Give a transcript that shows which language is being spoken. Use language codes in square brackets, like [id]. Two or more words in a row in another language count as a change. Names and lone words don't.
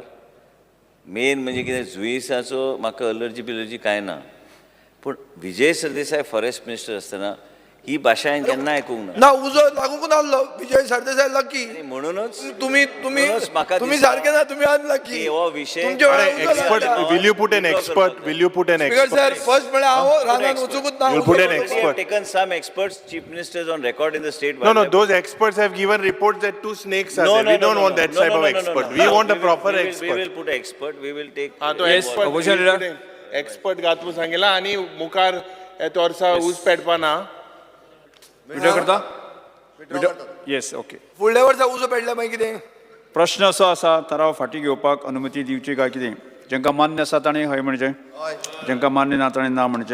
[kok] मेन म्हणजे कितें जुईसाचो म्हाका एलर्जी कांय ना, पूण विजय सरदेसाय [en] forest minister [kok] आसतना ही भाशा हांवें केन्ना आयकूंक ना. उजो लागूंक नासलो विजय सरदेसाय लकी. म्हणूनच तुम्ही सारके ना, तुम्ही अनलकी. हो विषय [en] Will you put an expert? Speaker sir first [kok] म्हळ्यार हांव रानान वचूंकूच ना. [en] Put an expert. Taken some experts, chief ministers on record in the state. No, those experts have given reports that 2 snakes are there. We don't want that type of expert. We want a proper expert. We will put an expert. We will take. [kok] एक्सपर्ट घातू सांगितला आनी मुखार येता वर्सा ऊस पेटपा ना. व्हिडिओ करता? [en] yes, okay. [kok] फुडल्या वर्सा उजो पेटल्या मागीर कितें? प्रश्न असो आसा, थाराव फाटी घेवपाक अनुमती दिवची काय कितें? जांकां मान्य आसा ताणें हय म्हणचें, जांकां मान्य ना ताणें ना म्हणचें.